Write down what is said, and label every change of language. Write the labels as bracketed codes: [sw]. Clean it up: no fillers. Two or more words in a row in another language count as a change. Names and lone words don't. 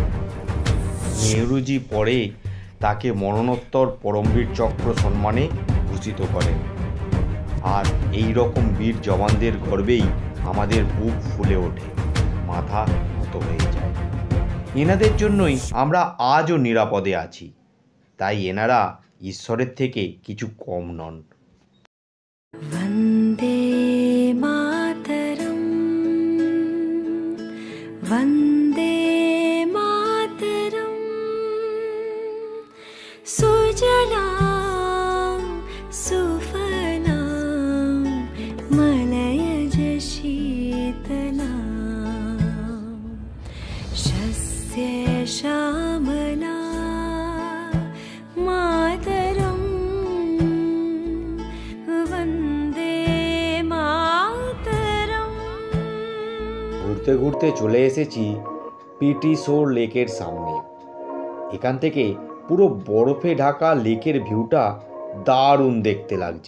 [bn] নেহরুজি পরে তাকে মরণোত্তর পরমবীর চক্র সম্মানে ভূষিত করেন। আর এই রকম বীর জওয়ানদের গর্বেই আমাদের বুক ফুলে ওঠে, মাথা নত হয়ে যায়। এনাদের জন্যই আমরা আজও নিরাপদে আছি, তাই এনারা ঈশ্বরের থেকে কিছু কম নন। [sa] वन्दे मातरम् वन्दे मातरम् सुजलां सुफलां मलयज शीतलां शस्य श्यामला मातरम् [bn] ঘুরতে ঘুরতে চলে এসেছি পিটি শোর লেকের সামনে। এখান থেকে পুরো বরফে ঢাকা লেকের ভিউটা দারুণ দেখতে লাগছে।